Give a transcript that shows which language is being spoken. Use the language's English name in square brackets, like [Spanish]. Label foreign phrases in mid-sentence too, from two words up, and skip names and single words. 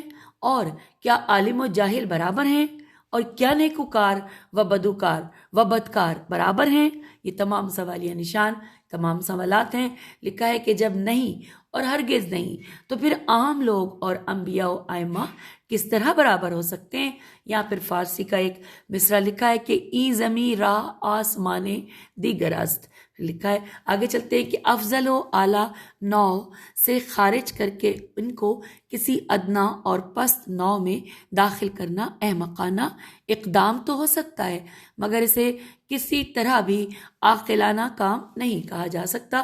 [Urdu] اور کیا عالم و جاہل برابر ہیں؟ اور کیا نیکوکار و بدوکار و بدکار برابر ہیں؟ یہ تمام سوالیہ نشان تمام سوالات ہیں. لکھا ہے کہ جب نہیں اور ہرگز نہیں تو پھر عام لوگ اور انبیاء و ائمہ کس طرح برابر ہو سکتے ہیں. یا پھر فارسی کا ایک مصرع لکھا ہے کہ [Persian] ای زمیں راہ آسمانے دیگر است. [Urdu] لکھا ہے آگے چلتے ہیں کہ افضل و اعلیٰ نوع سے خارج کر کے ان کو کسی ادنا اور پست نوع میں داخل کرنا احمقانہ اقدام تو ہو سکتا ہے، مگر اسے کسی طرح بھی عاقلانہ کام نہیں کہا جا سکتا.